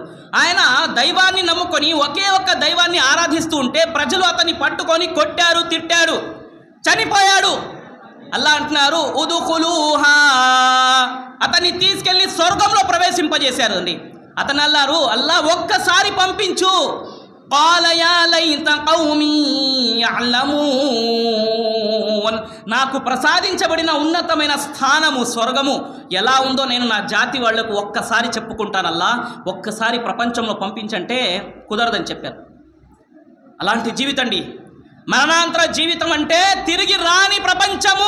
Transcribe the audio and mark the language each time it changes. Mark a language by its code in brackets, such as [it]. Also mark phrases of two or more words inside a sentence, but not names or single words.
[te] ఆయన దైవాన్ని నమ్ముకొని ఒకే ఒక్క దైవాన్ని ఆరాధిస్తూ ఉంటే ప్రజలు అతన్ని పట్టుకొని కొట్టారు, తిట్టారు, చనిపోయాడు. అల్లాహ్ అంటున్నారు, ఉదుఖులూహా. అతన్ని తీసుకెళ్లి స్వర్గంలో ప్రవేశింపజేశారు అండి. అతను అన్నారు, అల్లాహ్ ఒక్కసారి పంపించు. [ar] قال يا ليت قومي يعلمون. [te] నాకు ప్రసాదించబడిన ఉన్నతమైన స్థానము స్వర్గము ఎలా ఉందో నేను నా జాతి వాళ్లకు ఒక్కసారి చెప్పుకుంటానల్లా, ఒక్కసారి ప్రపంచంలో పంపించంటే కుదరదని చెప్పారు. అలాంటి జీవితం అండి మరణాంతర జీవితం అంటే. తిరిగి రాని ప్రపంచము.